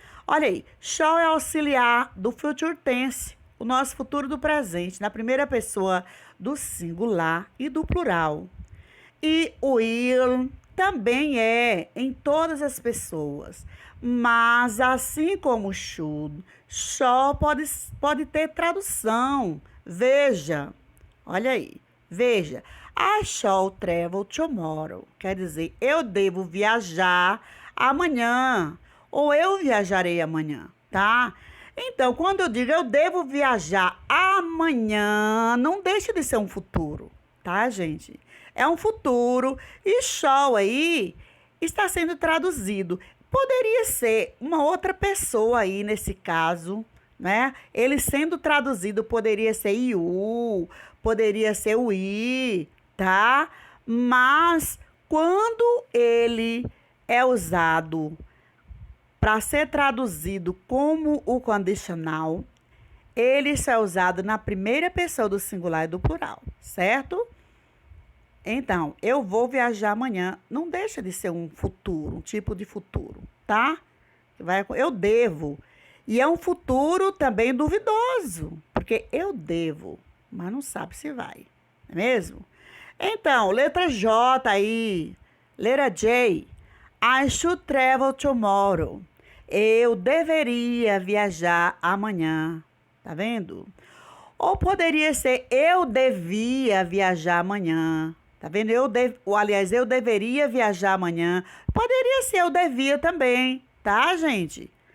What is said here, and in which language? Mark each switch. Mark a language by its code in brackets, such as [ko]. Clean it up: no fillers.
[pt] Olha aí, shall é auxiliar do future tense, o nosso futuro do presente, na primeira pessoa do singular e do plural. E will também é em todas as pessoas, mas assim como should, shall pode ter tradução. Veja, olha aí, veja. [en] I shall travel tomorrow. [pt] Quer dizer, eu devo viajar amanhã. Ou eu viajarei amanhã, tá? Então, quando eu digo eu devo viajar amanhã, não deixa de ser um futuro, tá, gente? É um futuro e shall aí está sendo traduzido. Poderia ser uma outra pessoa aí nesse caso, né? Ele sendo traduzido poderia ser you, poderia ser o i, tá? Mas quando ele é usado para ser traduzido como o condicional, ele é usado na primeira pessoa do singular e do plural, certo? Então, eu vou viajar amanhã. Não deixa de ser um futuro, um tipo de futuro, tá? Eu devo. E é um futuro também duvidoso, porque eu devo, mas não sabe se vai, não é mesmo? Então, letra J aí, letra J. [en] I should travel tomorrow. [pt] Eu deveria viajar amanhã. Tá vendo? Ou poderia ser eu devia viajar amanhã. Tá vendo? Aliás, eu deveria viajar amanhã. Poderia ser eu devia também, tá, gente?